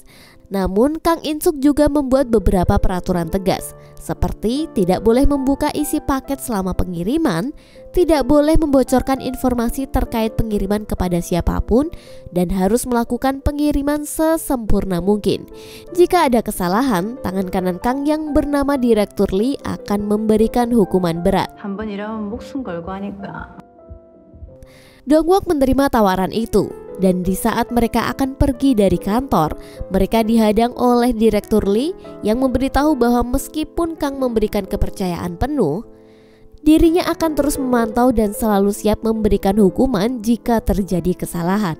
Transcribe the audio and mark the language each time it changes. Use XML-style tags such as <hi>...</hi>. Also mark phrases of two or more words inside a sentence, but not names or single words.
<id>Namun Kang In-suk juga membuat beberapa peraturan tegas, seperti tidak boleh membuka isi paket selama pengiriman, tidak boleh membocorkan informasi terkait pengiriman kepada siapapun, dan harus melakukan pengiriman sesempurna mungkin. Jika ada kesalahan, tangan kanan Kang yang bernama Direktur Lee akan memberikan hukuman berat.</id> <ko>한 번 일하면 목숨 걸고 하니까.</ko> <id>Dongwook menerima tawaran itu, dan di saat mereka akan pergi dari kantor, mereka dihadang oleh Direktur Lee yang memberitahu bahwa meskipun Kang memberikan kepercayaan penuh, dirinya akan terus memantau dan selalu siap memberikan hukuman jika terjadi kesalahan.</id>